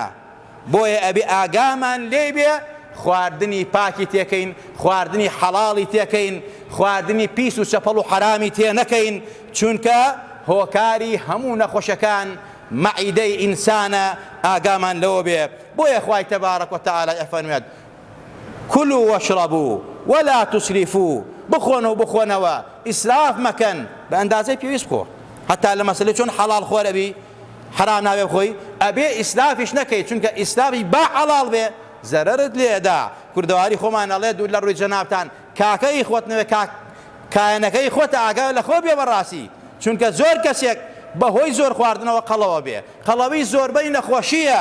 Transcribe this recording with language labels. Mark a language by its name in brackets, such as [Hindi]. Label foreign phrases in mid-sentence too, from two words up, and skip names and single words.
[Central Kurdish] بۆیە ئەبێ ئاگامان لێ بێ خواردنی پاکی تێکەین، خواردنی حەڵاڵی تێکەین، خواردنی پیس و چەپەڵ و حەرامی تێ نەکەین، چونکە هۆکاری هەموو نەخۆشیەکان مەعیدەی ئینسانە، ئاگامان لەوە بێ. بۆیە خوای تەبارەک وتەعالا ئەفەرمێت: [Arabic] كلوا واشربوا ولا تسرفوا، [Central Kurdish] بخۆن و بخۆنەوە ئیسراف مەکەن، بە ئەندازەی پێویست بخۆ. هەتا لە مەسەلەی چۆن حەڵاڵ خۆرەبی حرام نابێ بخۆی ئەبێ ئیسرافیش نەکەی، چونکە ئیسرافی با حەڵاڵ بێ زەرەرت لێدا. کوردەواری خۆمان ئەڵێ دوور لە ڕووی جەنابتان کاکەی خۆت نەوێ کایەنەکەی خۆتە ئاگای لە خۆ بێ بەڕاستی، چونکە زۆر کەسێک بەهۆی زۆر خواردنەوە قەڵەوە بێ، قەڵەوی زۆربەی نەخۆشیە.